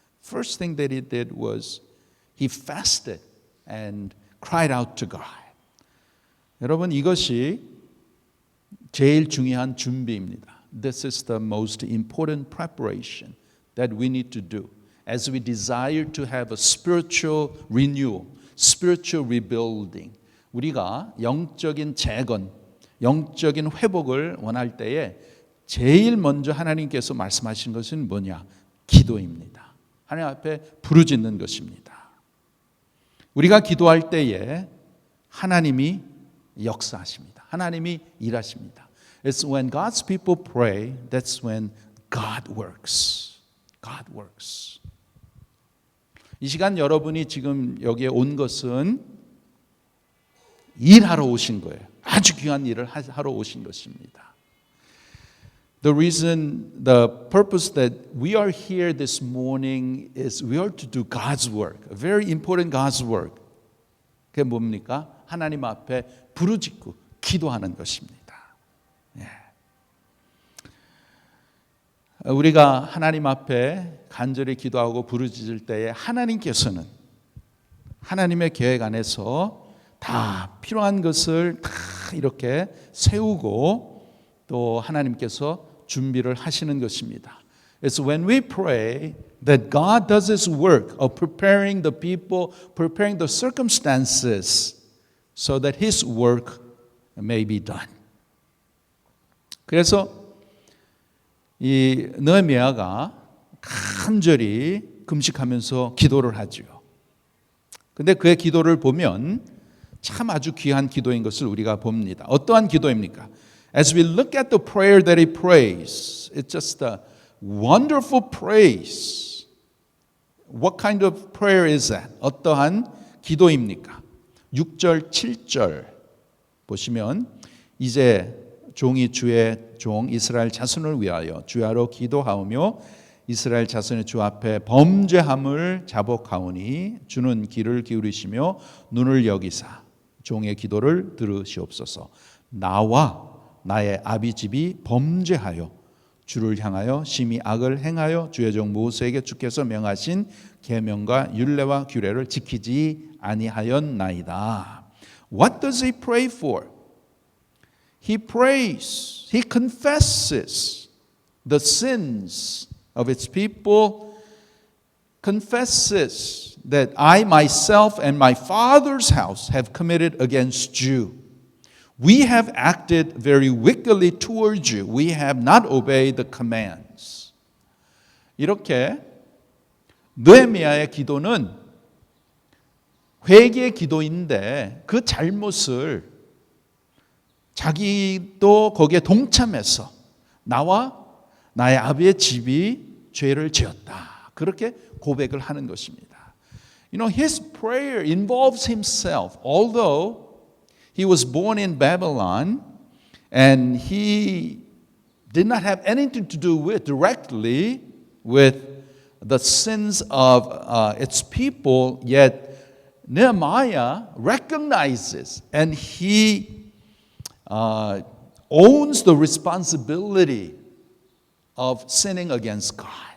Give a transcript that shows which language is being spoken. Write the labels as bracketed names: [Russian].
[English] First thing that he did was he fasted and cried out to God. [Korean] 여러분 이것이 제일 중요한 준비입니다. [English] This is the most important preparation that we need to do as we desire to have a spiritual renewal, spiritual rebuilding. [Korean] 우리가 영적인 재건, 영적인 회복을 원할 때에 제일 먼저 하나님께서 말씀하신 것은 뭐냐? 기도입니다. 하나님 앞에 부르짖는 것입니다. 우리가 기도할 때에 하나님이 역사하십니다. 하나님이 일하십니다. [English] It's when God's people pray, that's when God works. God works. [Korean] 이 시간 여러분이 지금 여기에 온 것은 일하러 오신 거예요. 아주 귀한 일을 하러 오신 것입니다. [English] The purpose that we are here this morning is we are to do God's work, a very important God's work. [Korean] 그게 뭡니까? 하나님 앞에 부르짖고 기도하는 것입니다. 예. 우리가 하나님 앞에 간절히 기도하고 부르짖을 때에 하나님께서는 하나님의 계획 안에서 다 필요한 것을 다 이렇게 세우고 또 하나님께서 준비를 하시는 것입니다. [English] It's when we pray that God does His work of preparing the people, preparing the circumstances so that His work may be done. [Korean] 그래서 이 느헤미야가 간절히 금식하면서 기도를 하죠. 근데 그의 기도를 보면 참 아주 귀한 기도인 것을 우리가 봅니다. 어떠한 기도입니까? [English] As we look at the prayer that he prays, it's just a wonderful praise. What kind of prayer is that? [Korean] 어떠한 기도입니까? 6절, 7절 보시면 이제 종이 주의 종 이스라엘 자손을 위하여 주야로 기도하오며 이스라엘 자손의 주 앞에 범죄함을 자복하오니 주는 귀를 기울이시며 눈을 여기사 종의 기도를 들으시옵소서. 나와 나의 아비 집이 범죄하여 주를 향하여 심히 악을 행하여 주의 종 모세에게 주께서 명하신 계명과 율례와 규례를 지키지 아니하였나이다. [English] What does he pray for? He prays, he confesses the sins of its people, confesses that I myself and my father's house have committed against you. We have acted very wickedly towards you. We have not obeyed the commands. [Korean] 이렇게 느헤미야의 기도는 회개의 기도인데 그 잘못을 자기도 거기에 동참해서 나와 나의 아비의 집이 죄를 지었다. 그렇게 고백을 하는 것입니다. [English] You know, his prayer involves himself. Although he was born in Babylon and he did not have anything to do with directly with the sins of its people, yet Nehemiah recognizes and he owns the responsibility of sinning against God.